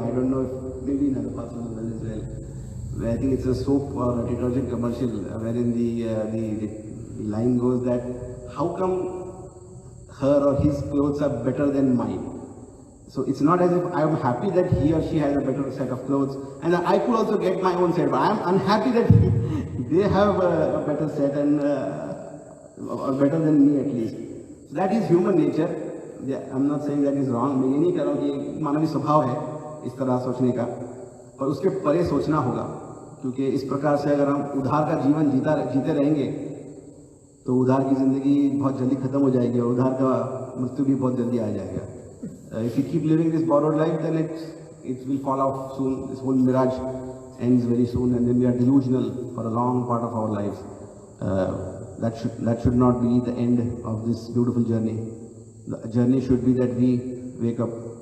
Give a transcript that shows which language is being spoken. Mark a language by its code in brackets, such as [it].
[en] I don't know if maybe in other parts of the world as well. I think it's a soap or a detergent commercial wherein the line goes that how come her or his clothes are better than mine. So it's not as if I am happy that he or she has a better set of clothes, and I could also get my own set, but I am unhappy that they have a better set and or better than me at least. That is human nature. I am not saying that is wrong. [hi] मैं ये नहीं कह रहा हूँ कि मानवीय स्वभाव है इस तरह सोचने का, पर उसके परे सोचना होगा, क्योंकि इस प्रकार से अगर हम उधार का जीवन जीते रहेंगे तो उधार की ज़िंदगी बहुत जल्दी ख़त्म हो जाएगी और उधार का मृत्यु भी बहुत जल्दी आ जाएगा. [en] If you keep living this borrowed life, then it will fall off soon. This whole mirage ends very soon, and then we are delusional for a long part of our lives. That should not be the end of this beautiful journey. The journey should be that we wake up.